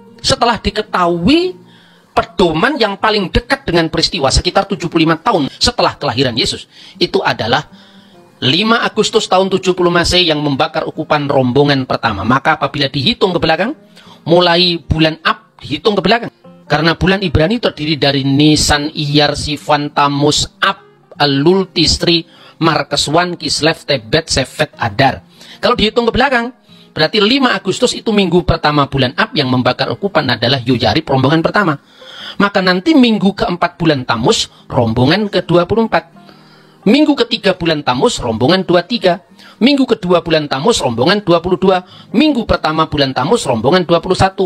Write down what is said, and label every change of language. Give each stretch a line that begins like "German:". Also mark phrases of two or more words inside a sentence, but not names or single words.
Indonesian: Setelah diketahui pedoman yang paling dekat dengan peristiwa sekitar 75 tahun setelah kelahiran Yesus, itu adalah 5 Agustus tahun 70 Masehi yang membakar ukupan rombongan pertama. Maka apabila dihitung ke belakang, mulai bulan Ab dihitung ke belakang. Karena bulan Ibrani terdiri dari Nisan, Iyar, Sivan, Tammuz, Ab, Elul, Tisri, Markeswan, Kislev, Tebet, Sefet, Adar. Kalau dihitung ke belakang, berarti 5 Agustus itu minggu pertama bulan Ab yang membakar ukupan adalah Yoyarib, rombongan pertama. Maka nanti minggu keempat bulan Tammuz, rombongan ke-24. Minggu ketiga bulan Tammuz, rombongan 23. Minggu kedua bulan Tammuz, rombongan 22. Minggu pertama bulan Tammuz, rombongan 21.